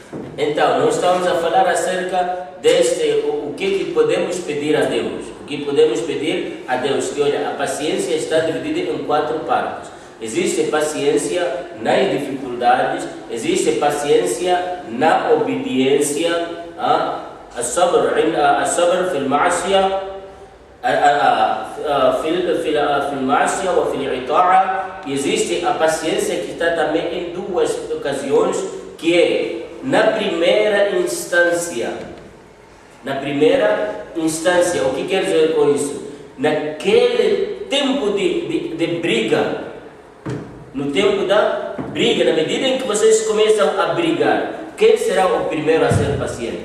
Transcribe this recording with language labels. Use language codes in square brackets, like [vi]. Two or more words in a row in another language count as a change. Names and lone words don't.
[pt] Então, nós estamos a falar acerca o que podemos pedir a Deus. O que podemos pedir a Deus? Que olha, a paciência está dividida em 4 partes. Existe paciência nas dificuldades, existe paciência na obediência, [ar] الصبر في المعصية في المعصية وفي الإطاعة. [pt] Existe a paciência que está também em duas ocasiões, que é na primeira instância. Na primeira instância, o que quer dizer com isso? Naquele tempo de briga, no tempo da briga, na medida em que vocês começam a brigar, quem será o primeiro a ser paciente?